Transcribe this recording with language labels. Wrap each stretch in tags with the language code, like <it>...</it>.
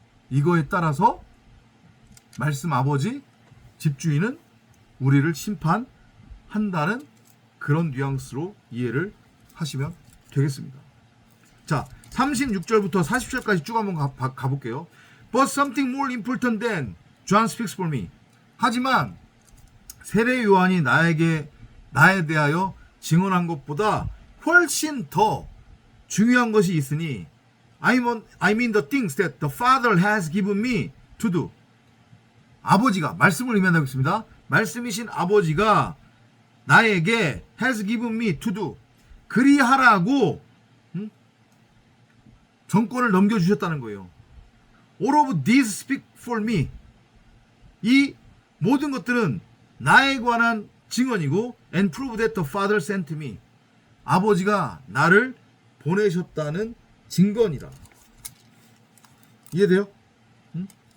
<ko>이거에 따라서 말씀 아버지, 집주인은 우리를 심판한다는 그런 뉘앙스로 이해를 하시면 되겠습니다. 자, 36절부터 40절까지 쭉 한번 가볼게요.</ko> <en>But something more important than John speaks for me.</en> <ko>하지만 세례 요한이 나에 대하여 증언한 것보다 훨씬 더 중요한 것이 있으니</ko> <en>I mean the things that the Father has given me to do.</en> <ko>아버지가, 말씀을 의미한다고 했습니다. 말씀이신 아버지가 나에게</ko> <en>has given me to do,</en> <ko>그리하라고 정권을 넘겨주셨다는 거예요.</ko> <en>All of these speak for me.</en> <ko>이 모든 것들은 나에 관한 증언이고</ko> <en>and prove that the Father sent me.</en> <ko>아버지가 나를 보내셨다는 증거이다. 이해돼요? 응?</ko>